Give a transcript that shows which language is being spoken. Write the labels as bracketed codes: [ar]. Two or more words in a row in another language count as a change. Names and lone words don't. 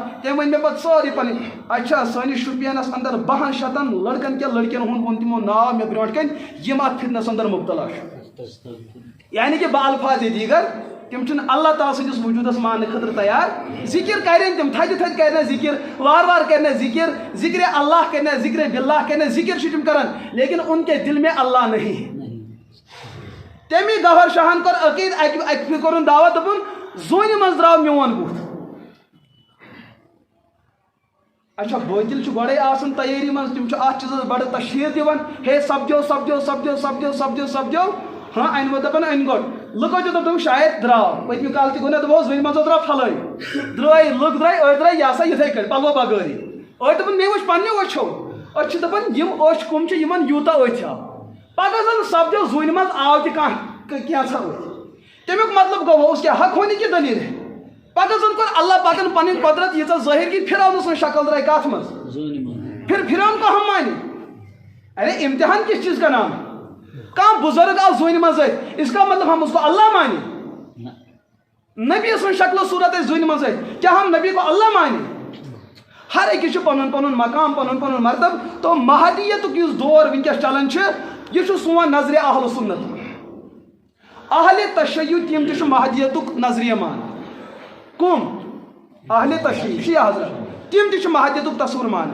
[ks] تٔمۍ ؤنۍ مےٚ پتہٕ سورُے پنٕنۍ. اچھا سٲنِس شُپینس اندر 1200 لڑکن کٮ۪ن لڑکین ہُنٛد ووٚن تِمو ناو مےٚ برونٛٹھ کَنۍ یِم اتھ فتنس اندر مُبتلا چھِ. یعنی کہِ بالفاظ دیٖگر تِم چھِنہٕ اللہ تعالیٰ سٕنٛدِس وجوٗدس ماننہٕ خٲطرٕ تیار. ذِکر کرن تِم تھدِ تھدِ کرن ذِکر، وارٕ کرن ذِکر، ذِکرِ اللہ کرن، ذِکرِ باللہ کرن، ذِکر چھِ تِم کران لیکن [ur] ان کے دل میں اللہ نہیں. [ks] تمی گوہر شاہن کوٚر عقیٖد اکہِ پھِرِ کوٚرُن دعوت دوٚپُن زوٗنہِ منٛز درٛاو میون بُتھ. اچھا بٲطل چھُ گۄڈے آسان تیٲری منٛز، تِم چھِ اتھ چیٖزس بڑٕ تشہیٖر دِوان ہے سپدیو. ہاں أنۍوٕ دپان أنۍ گۄڈٕ لُکو تہِ دوٚپ شاید درٛاو. پٔتمہِ کالہٕ تہِ گوٚو نہ دوٚپہوس وٕنہِ منٛزو درٛاو پھلٲنۍ درٛاے لُکھ درٛاے أڑۍ درٛاے یہِ ہسا یِتھٕے کٔٹھۍ پلو بغٲرٕے. أڑۍ دوٚپُن مےٚ وٕچھ پننیو أچھو. أسۍ چھِ دپان یِم أچھ کٕم چھِ یِمن یوٗتاہ أتھۍ آو. پگاہ زن سپدیو زوٗنہِ منٛز آو تہِ کانٛہہ کینٛژھا أتھۍ. تمیُک مطلب گوٚو اس کیٛاہ حق ہونی کہِ دلیٖل ہے. پگاہ زن کوٚر اللہ پاکن پنٕنۍ قۄدرت ییٖژاہ ظٲہِر کہِ پھِرونہٕ سٕنٛز شکل درٛاے کتھ منٛز پھِرون [ur] کو ہم مانہِ. ارے امتحان کس چیٖز کا نام ہے. [ks] کانٛہہ بُزرگ آو زوٗنہِ منٛز أتھۍ [ur] اس کا مطلب ہم اس کو اللہ مانہِ. [ks] نبی سٕنٛز شکل صوٗرت ٲسۍ زوٗنہِ منٛز أتھۍ کیٛاہ [ur] ہم نبی کو اللہ مانہِ. [ks] ہر أکِس چھُ پنُن پنُن مقام پنُن پنُن مرتب. تو مہدیتُک یُس دور وٕنکیٚس چلان چھُ یہِ چھُ سون نظرِ اہل سُنت. اہلِ تشیع تِم تہِ چھُ مہدیتُک نظریہ مان. کُم؟ اہلِ تشیع شیعہ حضرت تِم تہِ چھِ مہدیتُک تصوُر مان.